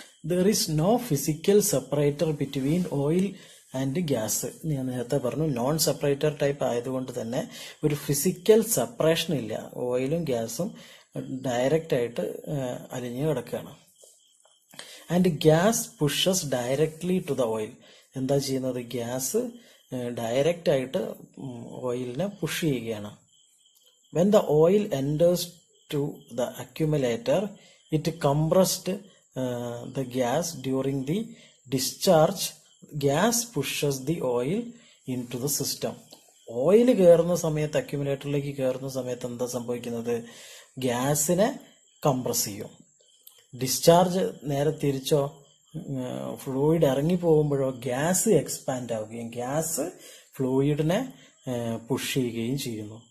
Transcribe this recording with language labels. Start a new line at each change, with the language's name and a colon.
English: There is no physical separator between oil and gas.
Malayalam: ഞാൻ നേരത്തെ പറഞ്ഞു നോൺ സെപ്പറേറ്റർ ടൈപ്പ് ആയതുകൊണ്ട് തന്നെ ഒരു ഫിസിക്കൽ സെപ്പറേഷൻ ഇല്ല. ഓയിലും ഗ്യാസും ഡയറക്റ്റ് ആയിട്ട് അലിഞ്ഞു കിടക്കുകയാണ്.
English: And gas pushes directly to the oil.
Malayalam: എന്താ ചെയ്യുന്നത്? ഗ്യാസ് ഡയറക്റ്റ് ആയിട്ട് ഓയിലിനെ പുഷ് ചെയ്യുകയാണ്.
English: When the oil enters to the accumulator, it compressed the gas. During the discharge, gas pushes the oil into the system.
Malayalam: Oil കയറുന്ന സമയത്ത്, അക്യുമുലേറ്ററിലേക്ക് കയറുന്ന സമയത്ത് എന്താ സംഭവിക്കുന്നത്? ഗ്യാസിനെ കംപ്രസ് ചെയ്യും. ഡിസ്ചാർജ് നേരെ തിരിച്ചോ, ഫ്ലൂയിഡ് ഇറങ്ങി പോകുമ്പോഴോ ഗ്യാസ് എക്സ്പാൻഡ് ആവുകയും ഗ്യാസ് ഫ്ലൂയിഡിനെ പുഷ് ചെയ്യുകയും ചെയ്യുന്നു.